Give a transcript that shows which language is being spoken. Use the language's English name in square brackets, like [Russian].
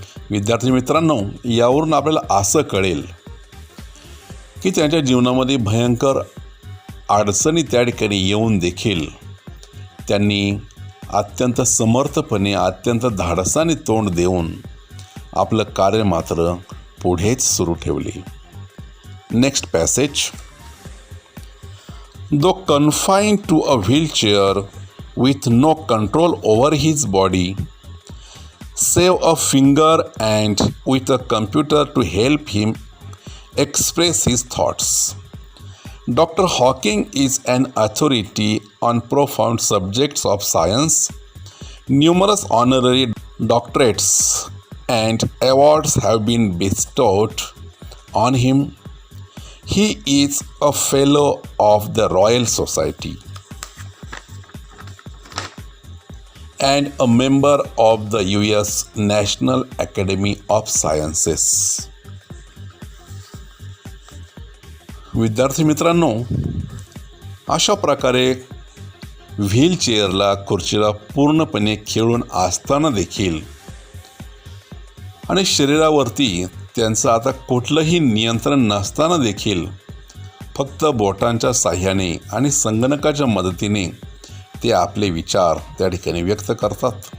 [Marathi] विद्यार्थी मित्रांनो, यावरून आपल्याला असं कळेल की त्यांच्या जीवनामध्ये भयंकर अडचणी त्या ठिकाणी येऊन देखील त्यांनी अत्यंत समर्थपणे, अत्यंत धाडसाने तोंड देऊन आपलं कार्य मात्र पुढेच सुरू ठेवले. [English] Next passage. Though confined to a wheelchair with no control over his body, save a finger and with a computer to help him express his thoughts. Dr. Hawking is an authority on profound subjects of science. Numerous honorary doctorates and awards have been bestowed on him. He is a fellow of the Royal Society and a member of the US National Academy of Sciences. [Marathi] विद्यार्थी मित्रांनो, अशा प्रकारे व्हीलचेअरला खुर्चीला पूर्णपणे खिळून असताना देखील आणि शरीरावरती त्यांचं आता कुठलंही नियंत्रण नसताना देखील फक्त बोटांच्या साह्याने आणि संगणकाच्या मदतीने ते आपले विचार त्या ठिकाणी व्यक्त करतात.